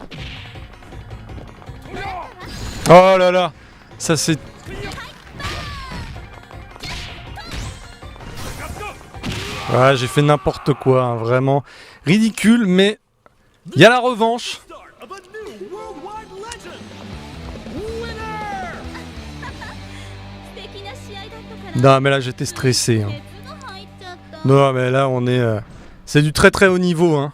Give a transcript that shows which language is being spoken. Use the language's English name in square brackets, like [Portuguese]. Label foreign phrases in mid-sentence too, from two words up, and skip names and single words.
[French] Oh là là. Ça c'est... Ah, j'ai fait n'importe quoi, hein, vraiment. Ridicule, mais... Il y a la revanche. [English] Start of a new worldwide legend. Winner! [Japanese] 素敵な試合だったから [French] Non, mais là j'étais stressé. Hein. [Japanese] 熱が入っちゃった [French] Non, mais là on est... C'est du très très haut niveau, hein.